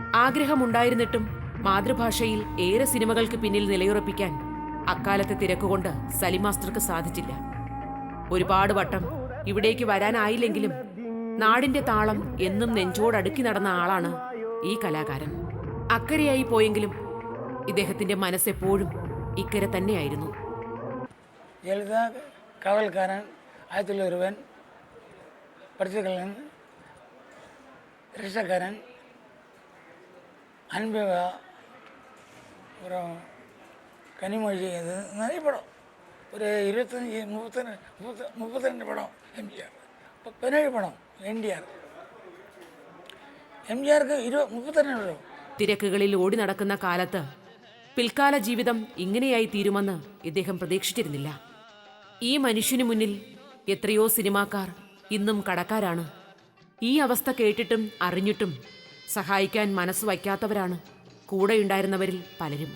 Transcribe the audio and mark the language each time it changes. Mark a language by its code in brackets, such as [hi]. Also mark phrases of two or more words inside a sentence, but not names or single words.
[ml] ആഗ്രഹമുണ്ടായിരുന്നിട്ടും മാതൃഭാഷയിൽ ഏറെ സിനിമകൾക്ക് പിന്നിൽ നിലയുറപ്പിക്കാൻ അക്കാലത്തെ തിരക്കുകൊണ്ട് സലിം മാസ്റ്റർക്ക് സാധിച്ചില്ല. ഒരുപാട് വട്ടം ഇവിടേക്ക് വരാനായില്ലെങ്കിലും നാടിന്റെ താളം എന്നും നെഞ്ചോടടുക്കി നടന്ന ആളാണ് ഈ കലാകാരൻ. അക്കരെയായി പോയെങ്കിലും ഇദ്ദേഹത്തിന്റെ മനസ്സെപ്പോഴും ഇക്കരെ തന്നെയായിരുന്നു. [ta] ஜெயலலிதா காவல்காரன், 1001, படிச்சக்கல்லன், ரிஷக்காரன், அன்பேவா, அப்புறம் கனிமொழி, இது நிறைய படம். ஒரு 32 படம் எம்ஜிஆர். இப்போ 17 படம் என்டிஆர். [ml] എംജിആർക്ക് 32 പടം. തിരക്കുകളിൽ ഓടി നടക്കുന്ന കാലത്ത് പിൽക്കാല ജീവിതം ഇങ്ങനെയായി തീരുമെന്ന് ഇദ്ദേഹം പ്രതീക്ഷിച്ചിരുന്നില്ല. ഈ മനുഷ്യനു മുന്നിൽ എത്രയോ സിനിമാക്കാർ ഇന്നും കടക്കാരാണ്. ഈ അവസ്ഥ കേട്ടിട്ടും അറിഞ്ഞിട്ടും സഹായിക്കാൻ മനസ്സ് വയ്ക്കാത്തവരാണ് കൂടെയുണ്ടായിരുന്നവരിൽ പലരും.